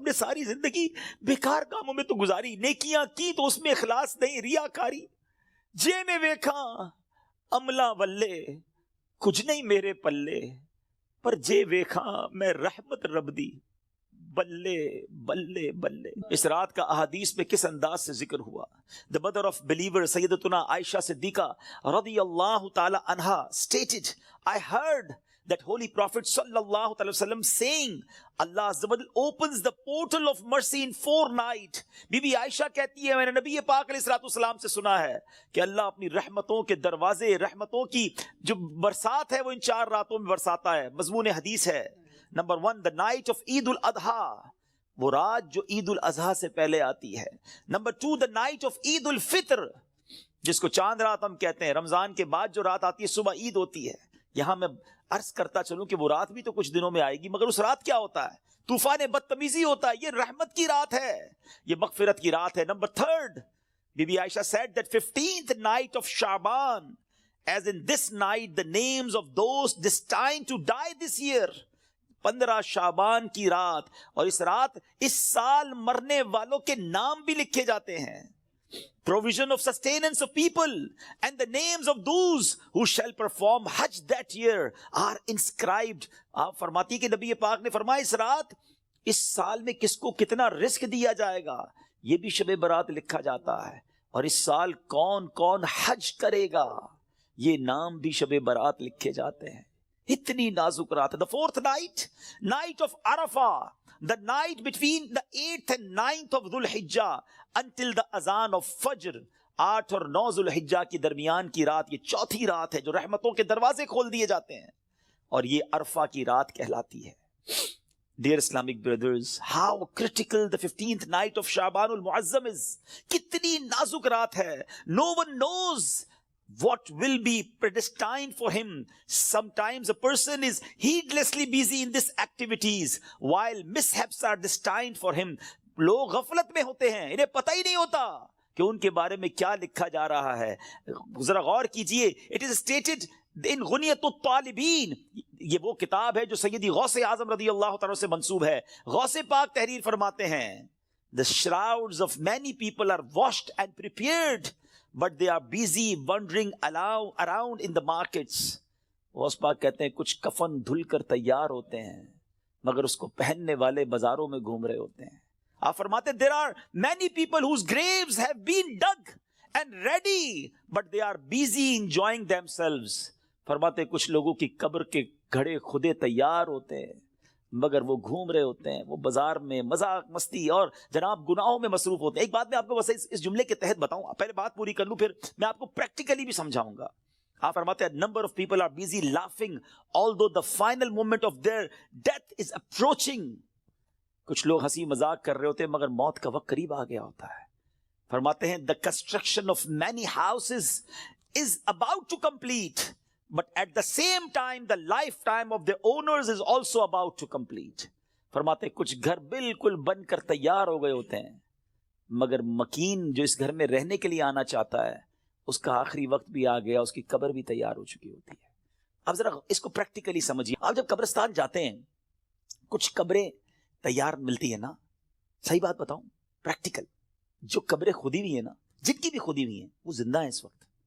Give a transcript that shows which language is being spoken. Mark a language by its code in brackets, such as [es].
[ur] ہم نے ساری زندگی بیکار کاموں میں تو گزاری, نیکیاں کی تو اس میں اخلاص نہیں, ریاکاری. [pa] جے میں ویکھا عملہ ولے کچھ نہیں میرے پلے, پر جے ویکھا میں رحمت رب دی بلے بلے بلے. [ur] اس رات کا احادیث میں کس انداز سے ذکر ہوا. [en] The mother of believer سیدتنا عائشہ صدیقہ رضی اللہ تعالی عنہا stated, I heard that holy prophet sallallahu alaihi wasallam saying, Allah Azza wa Jal opens the portal of mercy in 4 nights. [ur] Be be عائشہ کہتی ہے میں نے نبی پاک علیہ الصلوۃ والسلام سے سنا ہے کہ اللہ اپنی رحمتوں کے دروازے, رحمتوں کی جو برسات ہے وہ ان 4 راتوں میں برساتا ہے. مضمون حدیث ہے نمبر 1, [en] the night of [ur] عید الاضحیٰ, وہ رات جو عید الاضحیٰ سے پہلے آتی ہے. نمبر 2, [en] the night of [ur] عید الفطر, جس کو چاند رات ہم کہتے ہیں. رمضان کے بعد جو رات آتی ہے صبح عید ہوتی ہے. یہاں میں عرض کرتا چلوں کہ وہ رات بھی تو کچھ دنوں میں آئے گی, مگر اس رات کیا ہوتا ہے؟ طوفان بدتمیزی ہوتا ہے. یہ رحمت کی رات ہے, یہ مغفرت کی رات ہے. [en] Number 3, Bibi Aisha said that 15th night of Shaban, as in this night the names of those destined to die this year. [ur] 15 شعبان کی رات, اور اس رات اس سال مرنے والوں کے نام بھی لکھے جاتے ہیں. [en] provision of sustenance of people, and the names of those who shall perform Hajj that year are inscribed. [ur] آپ فرماتی کہ نبی پاک نے فرمایا اس رات اس سال میں کس کو کتنا رزق دیا جائے گا یہ بھی شب برات لکھا جاتا ہے، اور اس سال کون کون حج کرے گا یہ نام بھی شب برات لکھے جاتے ہیں. اتنی نازک رات ہے. [en] The fourth night, night of Arafah, the night between the 8th and 9th of Dhul Hijjah until the azan of Fajr. [ur] 8 اور 9 ذو الحجہ کی درمیان کی رات، یہ چوتھی رات ہے جو رحمتوں کے دروازے کھول دیے جاتے ہیں، اور یہ عرفہ کی رات کہلاتی ہے. [en] Dear Islamic brothers, how critical the 15th night of Sha'ban al-Mu'azzam is. [ur] کتنی نازک رات ہے. [en] No one knows what will be predestined for him. Sometimes a person is heedlessly busy in these activities while mishaps are destined for him. [ur] لوگ غفلت میں ہوتے ہیں، انہیں پتہ ہی نہیں ہوتا کہ ان کے بارے میں کیا لکھا جا رہا ہے. ذرا غور کیجئے. [en] It is stated in [ur] غنیت الطالبین، یہ وہ کتاب ہے جو سیدی غوث اعظم رضی اللہ تعالیٰ سے منسوب ہے. غوث پاک تحریر فرماتے ہیں [en] The shrouds of many people are washed and prepared, but they are busy wandering around in the markets. [ur] Ghaus Pak کہتے ہیں کچھ کفن دھل کر تیار ہوتے ہیں مگر اس کو پہننے والے بازاروں میں گھوم رہے ہوتے ہیں. آپ فرماتے [en] there are many people whose graves have been dug and ready, but they are busy enjoying themselves. [ur] فرماتے کچھ لوگوں کی قبر کے گھڑے خودے تیار ہوتے ہیں مگر وہ گھوم رہے ہوتے ہیں، وہ بازار میں مذاق مستی اور جناب گناہوں میں مصروف ہوتے ہیں. ایک بات میں آپ کو بس اس جملے کے تحت بتاؤں، پہلے بات پوری کر لوں پھر میں آپ کو پریکٹیکلی بھی سمجھاؤں گا. آپ فرماتے ہیں [en] number of people are busy laughing although the final moment of their death is approaching. [ur] کچھ لوگ ہنسی مذاق کر رہے ہوتے ہیں مگر موت کا وقت قریب آ گیا ہوتا ہے. فرماتے ہیں [en] the construction of many houses is about to complete, but at the same time the lifetime of their owners is also about to complete. [ur] فرماتے ہیں کچھ گھر بالکل بن کر تیار ہو گئے ہوتے ہیں مگر مکین جو اس گھر میں رہنے کے لیے آنا چاہتا ہے اس کا آخری وقت بھی آ گیا، اس کی قبر بھی تیار ہو چکی ہوتی ہے. اب ذرا اس کو پریکٹیکلی سمجھیے. آپ جب قبرستان جاتے ہیں کچھ قبریں تیار ملتی ہے نا، صحیح بات بتاؤں پریکٹیکل، جو قبریں کھودی ہوئی ہیں نا، جن کی بھی کھودی ہوئی ہیں وہ زندہ ہیں اس وقت.